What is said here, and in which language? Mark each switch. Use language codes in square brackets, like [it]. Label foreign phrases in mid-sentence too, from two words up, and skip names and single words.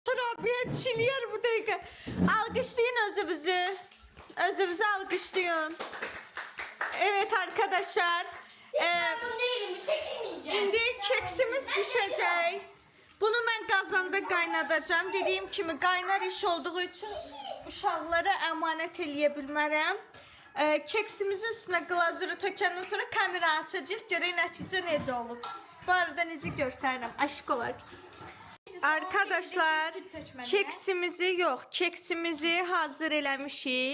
[tr] Rabia çiliyor bu dakika. Alkışlayın özünüzü. Özünüzü alkışlayın. Evet arkadaşlar. Şimdi keksimiz pişecek. Bunu ben kazanda qaynadacağım. [az] Dediyim kimi qaynar iş olduğu için uşaqlara əmanət eləyə bilmərəm. Keksimizin üstünə glazuru tökəndən sonra kamera açacaq. Görək nəticə necə olub. Bu arada necə görsənirəm. [tr] Aşk olaraq. [az] Arkadaşlar keksimizi hazır eləmişik.